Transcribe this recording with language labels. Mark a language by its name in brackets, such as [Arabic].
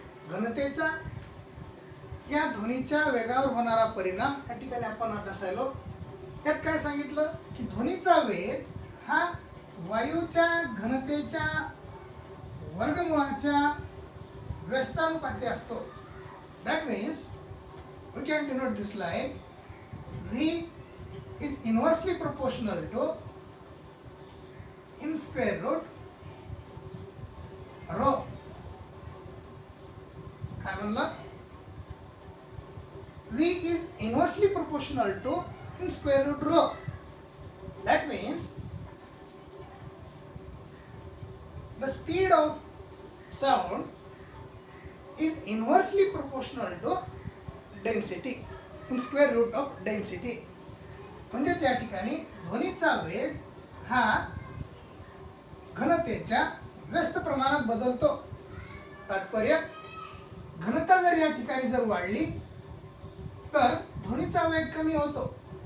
[Marathi] घनतेचा या ध्वनीच्या वेगावर होणारा परिणाम या ठिकाणी आपण अभ्यासायलो. त्यात काय सांगितलं की ध्वनीचा वेग हा वायूच्या घनतेच्या वर्गमूळाच्या व्यस्तानुपाती असतो. [English] That means we can denote this line V is inversely proportional to in square root rho. [Marathi] काय म्हणलं? [English] V is inversely proportional to in square root rho. That means the speed of sound is inversely proportional to density in square root of density. [Marathi] म्हणजेच या ठिकाणी ध्वनीचा वेग हा घनतेच्या व्यस्त प्रमाणात बदलतो. तात्पर्य, घनता जर या ठिकाणी जर वाढली तर ध्वनीचा वेग कमी होतो.